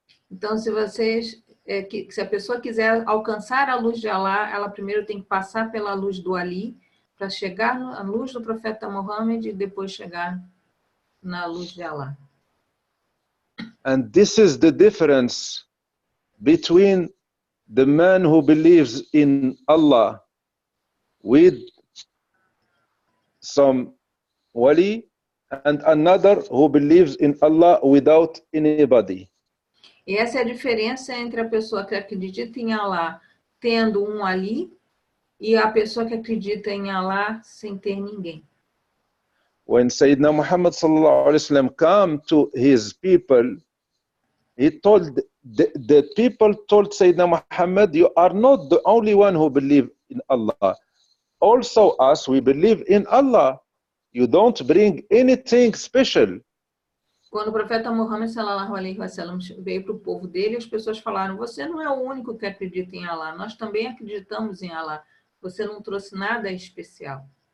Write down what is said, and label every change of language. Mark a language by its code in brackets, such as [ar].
[pt] Então, se a pessoa quiser alcançar a luz de Allah, ela primeiro tem que passar pela luz do Ali para chegar na luz do profeta Muhammad e depois chegar na luz de Allah. [en] And this is the difference between the man who believes in Allah with some wali and another who believes in Allah without anybody. [pt] E essa é a diferença entre a pessoa que acredita em Allah tendo um ali e a pessoa que acredita em Allah sem ter ninguém. [en] When Sayyidina Muhammad sallallahu alaihi wasallam came to his people, he told the people told Sayyidina Muhammad, you are not the only one who believe in Allah. Also us, we believe in Allah. You don't bring anything special. [pt] Quando o profeta Muhammad sallallahu alaihi wasallam veio para o povo dele, as pessoas falaram: você não é o único que acredita em Allah, nós também acreditamos em Allah. Você não trouxe nada especial.